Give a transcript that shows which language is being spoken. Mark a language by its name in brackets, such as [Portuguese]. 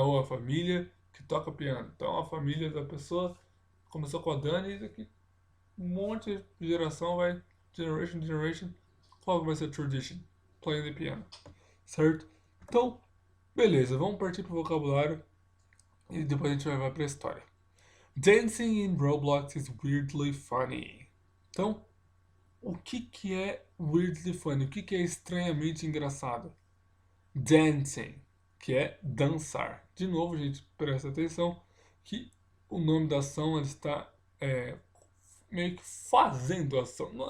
[Portuguese] Ou a família que toca piano. Então a família da pessoa começou com a Dani e daqui um monte de geração vai, generation, qual vai ser a tradition? [English] Playing the piano. [Portuguese] Certo? Então, beleza, vamos partir pro vocabulário e depois a gente vai para a história. [English] Dancing in Roblox is weirdly funny. [Portuguese] Então, o que é [English] weirdly funny? [Portuguese] O que é estranhamente engraçado? Dancing, que é dançar. De novo, gente, presta atenção que o nome da ação ele está meio que fazendo a ação.